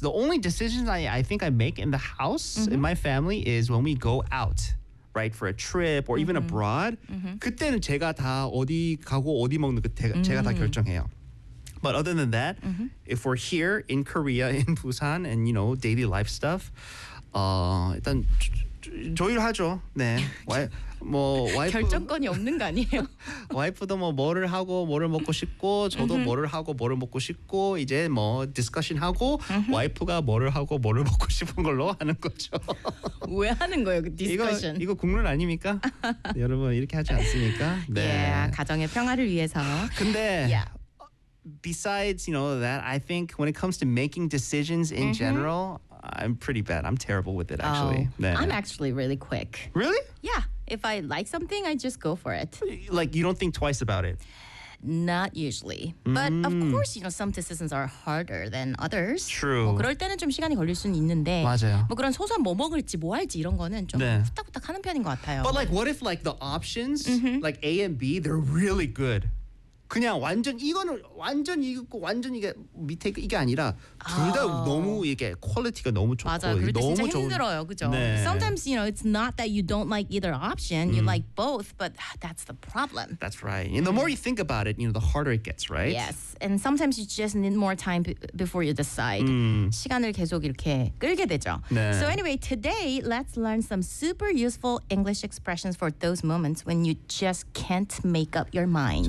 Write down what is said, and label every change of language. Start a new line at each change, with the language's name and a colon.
English: The only decisions I think I make in the house in my family is when we go out, right, for a trip or even abroad.
Korean: 그때는 제가 다 어디 가고 어디 먹는 거 제가 다 결정해요.
English: But other than that, if we're here in Korea in Busan and you know daily life stuff,
Korean: 일단 조율 하죠. 네. 뭐 와이프 결정권이 없는 거 아니에요? 와이프도 뭐 뭐를 하고 뭐를 먹고 싶고 저도 뭐를 하고 뭐를 먹고 싶고 이제 뭐 디스커션 하고 와이프가 뭐를 하고 뭐를 먹고 싶은 걸로 하는 거죠. 왜 하는 거예요, 그 디스커션? 이거 국룰 아닙니까? 여러분 이렇게 하지 않습니까? 네.
English: Yeah,
Korean: 가정의 평화를 위해서.
English: 근데 besides, you know, that I think when it comes to making decisions in general, I'm pretty bad. I'm terrible with it, actually. I'm actually really quick. Really? Yeah. If I like something, I just go for it. Like, you don't think twice about it? Not usually. But, of course, you know, some decisions are harder than others. True.
Korean: 뭐 그럴 때는 좀 시간이 걸릴 수는 있는데. 맞아요. 뭐 그런 소소한 뭐 먹을지, 뭐 할지 이런 거는 좀 후딱후딱 하는 편인 것 같아요.
English: But, like, what if, like, the options, like A and B, they're really good?
Korean: 그냥 완전 이거는 완전 이거고 완전 이게 밑에 이게 아니라 둘 다 너무 이게 퀄리티가 너무 좋고 맞아요. 그럴 때 너무 진짜 힘들어요. 그죠? 네.
English: Sometimes you know it's not that you don't like either option. You like both, but that's the problem. That's right. And the more you think about it, you know, the harder it gets, right? Yes. And sometimes you just need more time before you decide.
Korean: 시간을 계속 이렇게 끌게 되죠. 네.
English: So anyway, today let's learn some super useful English expressions for those moments when you just can't make up your mind.